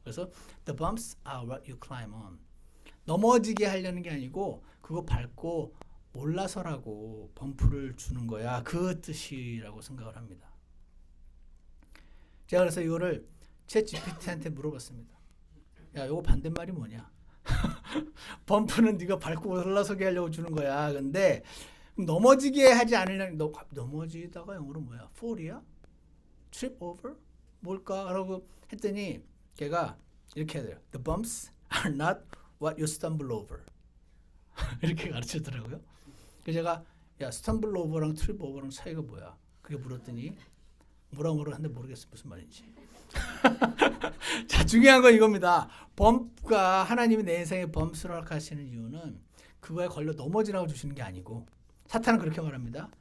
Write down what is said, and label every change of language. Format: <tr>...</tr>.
<ko>그래서</ko> <en>the bumps are what you climb on.</en> <ko>넘어지게 하려는 게 아니고 그거 밟고 올라서라고 범프를 주는 거야, 그 뜻이라고 생각을 합니다. 제가 그래서 이거를 챗GPT한테 물어봤습니다. 야, 이거 반대말이 뭐냐? 범프는 네가 밟고 올라서게 하려고 주는 거야. 근데 넘어지게 하지 않으려면, 넘어지다가 영어로 뭐야? fall이야?</ko> <en>trip over?</en> <ko>뭘까? 라고 했더니 걔가 이렇게 해야 돼요.</ko> <en>The bumps are not what you stumble over.</en> <ko>이렇게 가르치더라고요. 그래서 제가 야,</ko> <en>stumble over</en> <ko>랑</ko> <en>trip over</en> <ko>랑 차이가 뭐야? 그렇게 물었더니 뭐라 하는데 모르겠어 무슨 말인지. 자, 중요한 건 이겁니다. 범프가 하나님이 내 인생에 범스를 하시는 이유는 그거에 걸려 넘어지라고 주시는 게 아니고 사탄은 그렇게 말합니다.</ko>